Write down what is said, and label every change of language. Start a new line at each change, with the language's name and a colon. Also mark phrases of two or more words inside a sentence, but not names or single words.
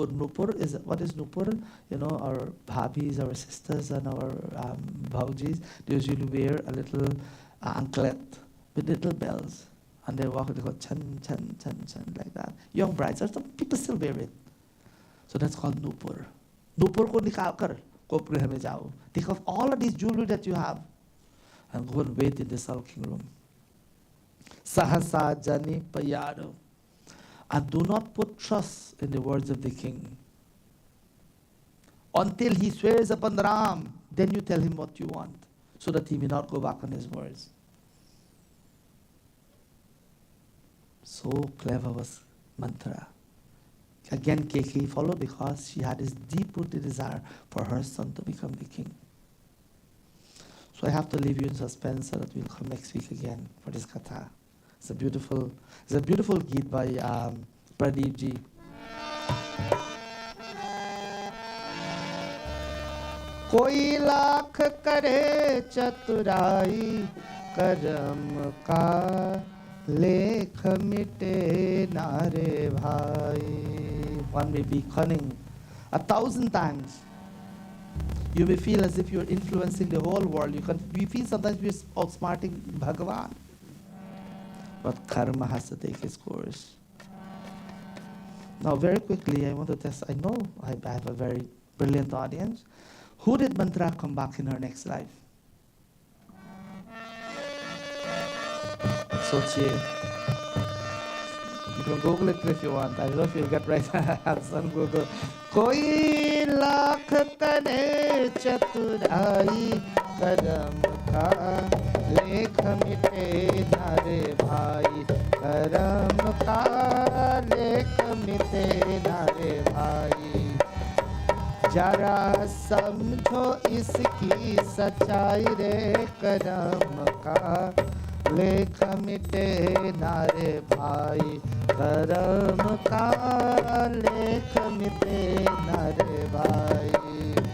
English: Nupur is, what is nupur? You know, our bhabis, our sisters and our bhaujis, they usually wear a little anklet with little bells. And they walk, they go chan, chan, chan, chan, like that. Young brides, some people still wear it. So that's called nupur.
Hindi: Nupur ko nikal kar, kopgriha mein jao.
English: Take off all of these jewelry that you have and go and wait in the sulking room.
Hindi: Sahasa jani payado.
English: And do not put trust in the words of the king. Until he swears upon Ram, then you tell him what you want, so that he may not go back on his words. So clever was Manthara. Again, Kaikeyi followed because she had this deep-rooted desire for her son to become the king. So I have to leave you in suspense so that we'll come next week again for this katha. It's a beautiful Geet by Pradeep ji.
Hindi: Koi lakh kare chaturai karam ka lekh mite nare bhai.
English: One may be cunning 1,000 times. You may feel as if you're influencing the whole world. You feel sometimes you're outsmarting Bhagavan. But karma has to take its course. Now, very quickly, I want to test. I know I have a very brilliant audience. Who did Mantra come back in her next life?
Hindi: Sochiye.
English: You can Google it if you want. I don't know if you'll get right answer on Google.
Hindi: Koi lakh kare chaturai karam ka lekh mite nare bhai. Karam ka lekh mite nare bhai. जरा समझो इसकी सच्चाई रे करम का लेख मिटे नारे भाई करम का लेख मिटे नारे भाई